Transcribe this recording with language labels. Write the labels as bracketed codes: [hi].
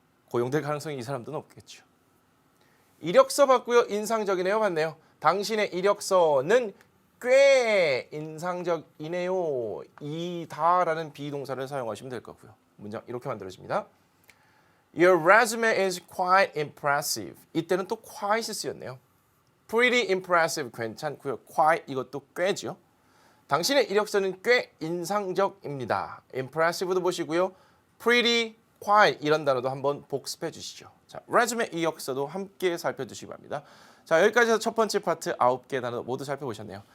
[ko] 고용될 가능성이 이 사람도 높겠죠. 이력서 봤고요. 인상적이네요. 봤네요. 당신의 이력서는 꽤 인상적이네요. 이다라는 비동사를 사용하시면 될 거고요. 문장 이렇게 만들어집니다. [en] Your resume is quite impressive. [ko] 이때는 또 quite이 쓰였네요. [en] Pretty impressive [ko] 괜찮고요. quite 이것도 꽤죠. 당신의 이력서는 꽤 인상적입니다. impressive도 보시고요. pretty, quite 이런 단어도 한번 복습해 주시죠. 자, resume 이력서도 함께 살펴주시기 바랍니다. 자, 여기까지 해서 첫 번째 파트 9개 단어 모두 살펴보셨네요.